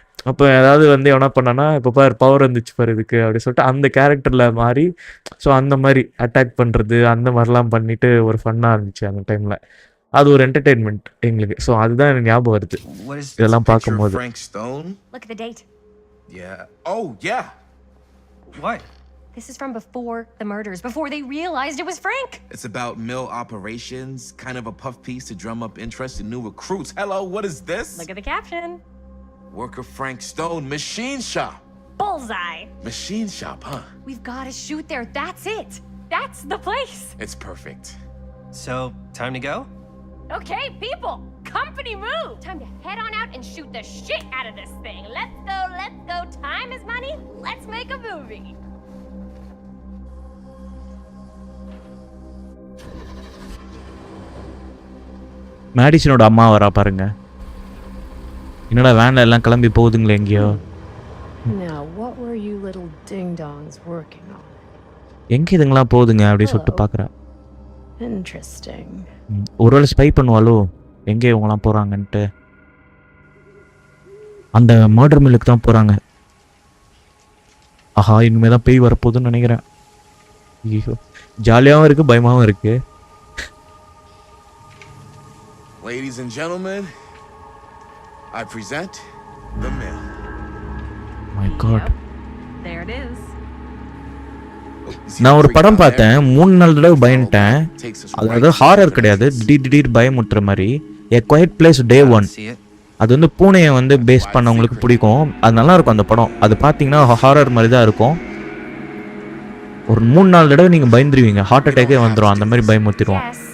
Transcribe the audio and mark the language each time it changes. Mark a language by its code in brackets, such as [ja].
[ta] அப்போ ஏதாவது வந்து எவனா பண்ணான்னா, இப்போ பவர் வந்துச்சு பாரு இதுக்கு அப்படி சொல்லிட்டு அந்த கேரக்டரில் மாறி ஸோ அந்த மாதிரி அட்டாக் பண்ணுறது அந்த மாதிரிலாம் பண்ணிவிட்டு ஒரு ஃபன்னாக இருந்துச்சு அந்த டைமில். அது ஒரு என்டர்டெயின்மெண்ட் எங்களுக்கு. ஸோ அதுதான் எனக்கு ஞாபகம் வருது இதெல்லாம் பார்க்கும்போது. [en] Look at the date. Yeah. Oh, yeah. What? This is from before the murders, before they realized it was Frank. It's about mill operations, kind of a puff piece to drum up interest in new recruits. Hello, what is this? Look at the caption. Worker Frank Stone, machine shop. Bullseye. Machine shop, huh? We've got to shoot there. That's it. That's the place. It's perfect. So, time to go? Okay, people, company move. Time to head on out and shoot the shit out of this thing. Let's go, let's go. Time is money. Let's make a movie. [ta] மேடிசனோட அம்மா வரா பாருங்க. என்னடா வேன்ல எல்லாம் கிளம்பி போகுதுங்களே எங்கேயோ. [en] Now, what were you little ding-dongs working on? [ta] எங்கே இதுங்களாம் போகுதுங்க அப்படி சொல்லிட்டு பார்க்குறா. [en] Interesting. [ta] ஒருவேளை ஸ்பை பண்ணுவாளோ எங்கே இவங்களாம் போகிறாங்கன்ட்டு. அந்த மர்டர் மில்லுக்கு தான் போகிறாங்க. ஆஹா இனிமே தான் பேய் வரப்போகுதுன்னு நினைக்கிறேன். ஐயோ ஜாலியாகவும் இருக்குது பயமாகவும் இருக்குது. [en] Ladies and gentlemen, I present the mill. My God. There it is. [ta] நான் ஒரு படம் பார்த்தேன் 3-4 தடவை பயந்துட்டேன். அதாவது ஹாரர் கிடையாது, திடீர் பயமுட்டுற மாதிரி. A Quiet Place Day 1. அது வந்து பூனையை வந்து பேஸ் பண்ணவங்களுக்கு பிடிக்கும். அது நல்லா இருக்கும் அந்த படம். அது பார்த்தீங்கன்னா ஹாரர் மாதிரி தான் இருக்கும். ஒரு 3-4 தடவை நீங்கள் பயந்துருவீங்க, ஹார்ட் அட்டாக்கே வந்துடும், அந்த மாதிரி பயமுத்திடுவோம்.